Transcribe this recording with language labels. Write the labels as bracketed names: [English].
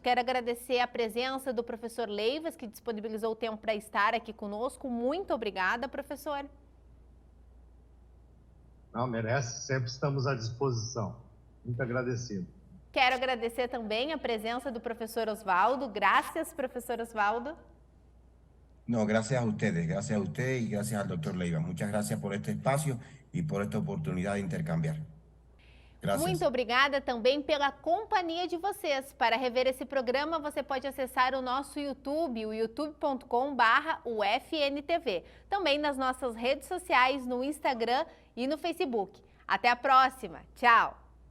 [Portuguese] Quero agradecer a presença do professor Leivas, que disponibilizou o tempo para estar aqui conosco. Muito obrigada, professor. Não, merece, sempre estamos à disposição. Muito agradecido. Quero agradecer também a presença do professor Oswaldo. Graças, professor Oswaldo. [Spanish] No, gracias a ustedes y gracias al doctor Leiva. Muchas gracias por este espacio y por esta oportunidad de intercambiar. Gracias. [Portuguese] Muito obrigada também pela companhia de vocês. Para rever esse programa, você pode acessar o nosso YouTube, o youtube.com/UFNTV. Também nas nossas redes sociais, no Instagram e no Facebook. Até a próxima. Tchau!